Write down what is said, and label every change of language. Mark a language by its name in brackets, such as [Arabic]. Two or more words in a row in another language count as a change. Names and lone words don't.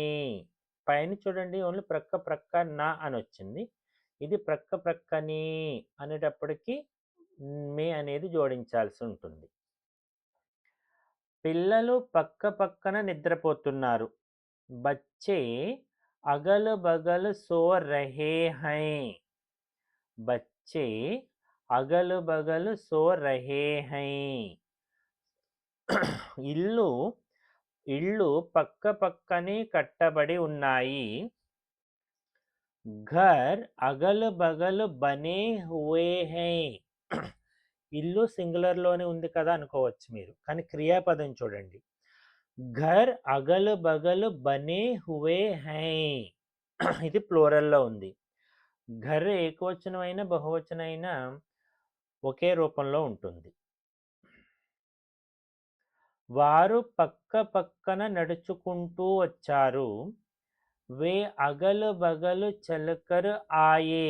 [Telugu] పైన చూడండి ఓన్లీ ప్రక్క ప్రక్కన అని వచ్చింది. ఇది ప్రక్క ప్రక్కనే అనేటప్పటికీ మే అనేది జోడించాల్సి ఉంటుంది. పిల్లలు పక్క పక్కన నిద్రపోతున్నారు. [Hindi] बच्चे अगल बगल सो रहे हैं. बच्चे अगल बगल सो रहे हैं. [Telugu] ఇళ్ళు పక్క పక్కనే కట్టబడి ఉన్నాయి. [Hindi] घर अगल बगल बने हुए हैं. [Telugu] ఇల్లు సింగులర్లోనే ఉంది కదా అనుకోవచ్చు మీరు, కానీ క్రియాపదం చూడండి. [Hindi] घर अगल बगल बने हुए हैं. [Telugu] ఇది ప్లూరల్లో ఉంది. ఘర్ ఏకవచనమైన బహువచనమైన ఒకే రూపంలో ఉంటుంది. వారు పక్క పక్కన నడుచుకుంటూ వచ్చారు. [Hindi] वे अगल बगल चलकर आए.